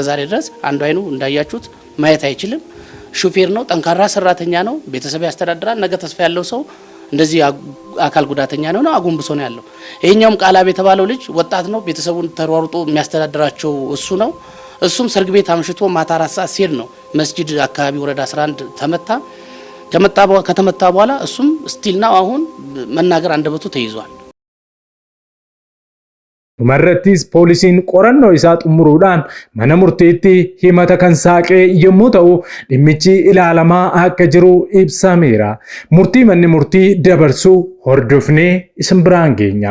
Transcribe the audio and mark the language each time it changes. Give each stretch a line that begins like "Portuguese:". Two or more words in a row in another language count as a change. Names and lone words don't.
Amharic: ዛሬ ድረስ አንዱ አይኑ እንዳያችሁት ማየት አይችልም። ሹፌር ነው፣ ጠንካራ ሰራተኛ ነው፣ ቤተሰብ ያስተዳድራል። ነገ ተስፋ ያለው ሰው እንደዚህ አካል ጉዳተኛ ነው አጎንብሶ ነው ያለው። ይሄኛውም ቃላብ የተባለው ልጅ ወጣት ነው፣ ቤተሰቡን ተሯሩጦ የሚያስተዳድራቸው እሱ ነው። እሱም ሰርግ ቤት አምሽቶ ማታ 4 ሰዓት ሲሄድ ነው መስጂድ አካባቢ ወረዳ 11 ከተመታ በኋላ እሱም ስቲልና አሁን መናገር አንደበቱ ተይዟል።
Oromo: Dhumarrattis poolisiin qorannoo isaa xumuruudhaan mana murtiitti himata kan saaqee yommuu ta'u dhimmichi ilaalamaa akka jiru ibsameera. Murtii manni murtii dabarsuu hordofnee isin biraan geenya.